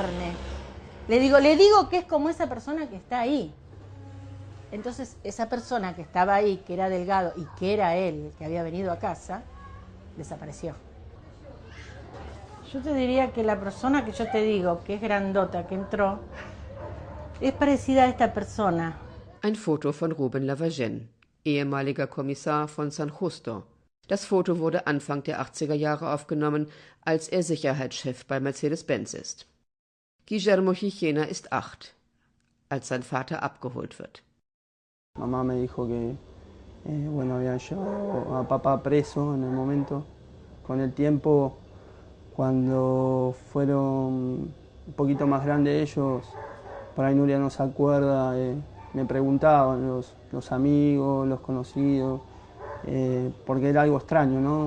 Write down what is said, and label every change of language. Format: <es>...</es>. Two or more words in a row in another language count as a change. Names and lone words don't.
<es>Le digo que es como esa persona que está ahí. Entonces esa persona que estaba ahí, que era Delgado y que era él, que había venido a casa, desapareció. Yo te diría que la persona que yo te digo, que es grandota, que entró, es parecida a esta persona.</es> <de>Ein Foto von Ruben Lavagenne, ehemaliger Kommissar von San Justo. Das Foto wurde Anfang der 80er Jahre aufgenommen, als er Sicherheitschef bei Mercedes-Benz ist. Guillermo Chichena ist 8, als sein Vater abgeholt wird.</de> <es>Mamá me dijo que habían llevado a papá preso en el momento. Con el tiempo, cuando fueron un poquito más grandes ellos, por ahí Nuria no se acuerda, me preguntaban los amigos, los conocidos, porque era algo extraño, ¿no?</es>